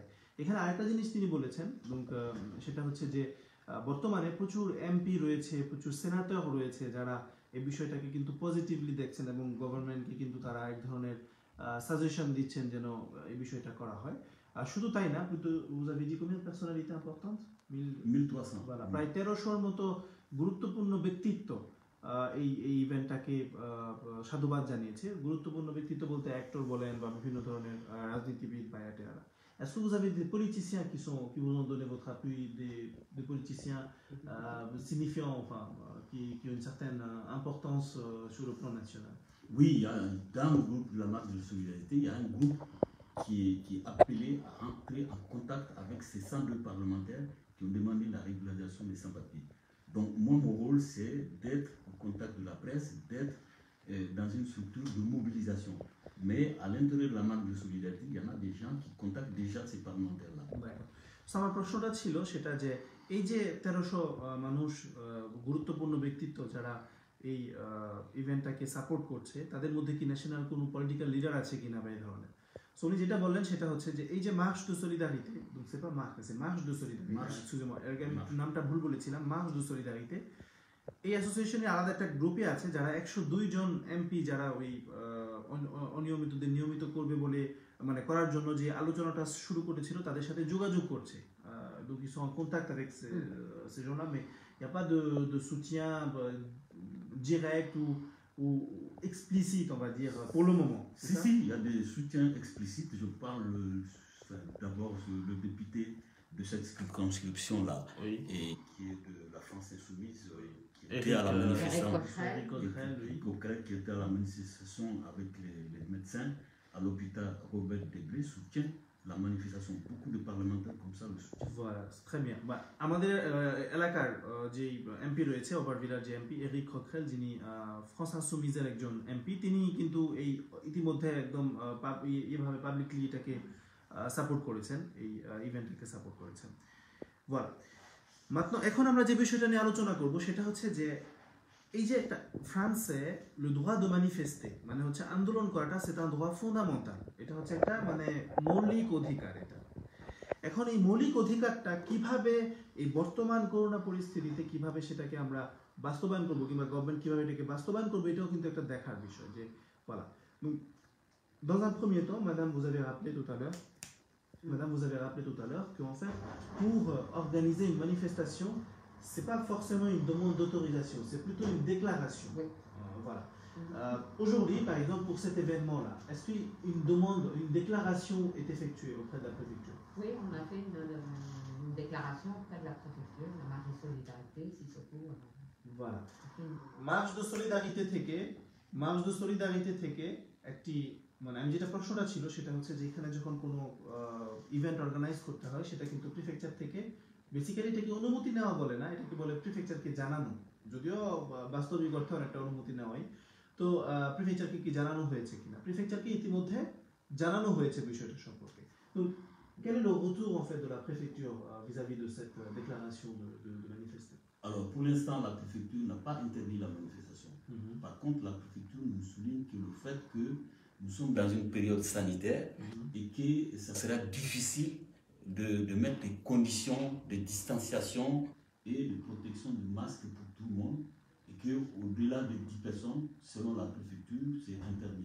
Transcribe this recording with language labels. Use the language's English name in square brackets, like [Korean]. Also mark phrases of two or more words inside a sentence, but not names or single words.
[Bangla] এখানে আরেকটা জিনিস তিনি বলেছেন, এবং সেটা হচ্ছে যে বর্তমানে প্রচুর এমপি রয়েছে, প্রচুর সেনাটর রয়েছে যারা এই বিষয়টাকে কিন্তু পজিটিভলি দেখছেন এবং গভর্নমেন্টকে কিন্তু তারা এক ধরনের সাজেশন দিচ্ছেন যেন এই বিষয়টা করা হয়। আর শুধু তাই না, [French] vous avez dit combien de personnalités importantes? 1300. Voilà, [Bangla] প্রায় 1300-র মতো গুরুত্বপূর্ণ ব্যক্তিত্ব এই ইভেন্টটাকে সাধুবাদ জানিয়েছে। গুরুত্বপূর্ণ ব্যক্তিত্ব বলতে অ্যাক্টর বলেন বা বিভিন্ন ধরনের রাজনীতিবিদ বা এটারা। [French] Est-ce que vous avez des politiciens qui vous ont donné votre appui, des politiciens signifiants, enfin, qui ont une certaine importance sur le plan national? Oui, il y a dans le groupe de la marche de solidarité, il y a un groupe qui est appelé à entrer en contact avec ces 102 parlementaires qui ont demandé la régularisation des sans-papiers. Donc mon rôle, c'est d'être en contact de la presse, d'être dans une structure de mobilisation. Mais à l'intérieur de la marque de solidarité, il y en a des gens qui contactent déjà ces parlementaires-là. [Bangla] আমার প্রশ্নটা ছিল সেটা যে এই যে 1300 মানুষ গুরুত্বপূর্ণ ব্যক্তিত্ব যারা এই ইভেন্টটাকে সাপোর্ট করছে, তাদের মধ্যে কি ন্যাশনাল কোনো পলিটিক্যাল লিডার আছে কিনা বা এই ধরনের। সো উনি যেটা বললেন সেটা হচ্ছে যে এই যে [French] marche du solidarité, c'est pas marche, c'est marche de solidarité, excusez-moi, [Bangla] নামটা ভুল বলেছিলাম, [French] marche du solidarité, [Bangla] এই অ্যাসোসিয়েশনের আলাদা একটা গ্রুপে আছে যারা 102 জন এমপি যারা ওই অনিয়মিতদের নিয়মিত করবে বলে মানে করার জন্য যে আলোচনাটা শুরু করেছিল তাদের সাথে যোগাযোগ করছে। [French] Donc ils sont en contact avec ces gens-là, mais il n'y a pas de soutien direct ou explicite, on va dire, pour le moment. Si, il y a des soutiens explicites. Je parle d'abord le député de cette circonscription-là, oui, et qui est de la France Insoumise, qui était à la manifestation, Eric Coquerel, qui était à la manifestation avec les médecins à l'hôpital Robert Debré, soutient la manifestation. Beaucoup de parlementaires comme ça le soutiennent. Voilà, très bien. [Bangla] আমাদের এলাকার যে এমপি রয়েছে, ওভারভিলার যে এমপি এরিক কখরেল, যিনি ফ্রান্স ইনসুমিজের একজন এমপি, তিনি কিন্তু এই ইতিমধ্যে একদম এইভাবে পাবলিকলি এটাকে সাপোর্ট করেছেন, এই ইভেন্টটাকে সাপোর্ট করেছেন। [French] voilà, maintenant [Bangla] এখন আমরা যে বিষয়টা নিয়ে আলোচনা করব সেটা হচ্ছে যে এই যে একটা ফ্রান্সে [French] le droit de manifester [Bangla] মানে হচ্ছে আন্দোলন করাটা, [French] c'est un droit fondamental, [Bangla] এটা হচ্ছে একটা মানে মৌলিক অধিকার। এটা এখন এই মৌলিক অধিকারটা কিভাবে এই বর্তমান করোনা পরিস্থিতিতে কিভাবে সেটাকে আমরা বাস্তবায়ন করব কিংবা গভর্নমেন্ট কিভাবে এটাকে বাস্তবায়ন করবে, এটাও কিন্তু একটা দেখার বিষয়। [French] যে voilà, donc dans un premier temps, madame, vous avez rappelé tout à l'heure qu'en fait pour organiser une manifestation, c'est pas forcément une demande d'autorisation, c'est plutôt une déclaration. Oui. Voilà. Aujourd'hui, par exemple, pour cet événement-là, est-ce qu'une demande, une déclaration est effectuée auprès de la préfecture? Oui, on a fait une déclaration auprès de la préfecture, la marche de solidarité, si surtout. Voilà. Marche de solidarité [Bangla] থেকে একটি মানে আমি যেটা প্রশ্নটা ছিল সেটা হচ্ছে যে এখানে যখন কোনো ইভেন্ট অর্গানাইজ করতে হয় সেটা কিন্তু প্রিফেকচার থেকে বেসিক্যালি এটাকে অনুমতি নেওয়া বলে না, এটাকে বলে প্রিফেকচারকে জানানো, যদিও বাস্তবিক অর্থে অনেকটা অনুমতি নেওয়াই। তো প্রিফেকচারকে কি জানানো হয়েছে কিনা, প্রিফেকচারকে ইতিমধ্যে জানানো হয়েছে বিষয়টা সম্পর্কে। [French] তো quel est le retour en fait de la préfecture vis-à-vis de cette déclaration de manifester? Alors pour l'instant la préfecture n'a pas interdit la manifestation. Par contre la préfecture nous souligne que le fait que nous sommes dans une période sanitaire et que ça sera difficile de mettre des conditions de distanciation et de protection du masque pour tout le monde, et qu'au-delà de 10 personnes, selon la préfecture, c'est interdit.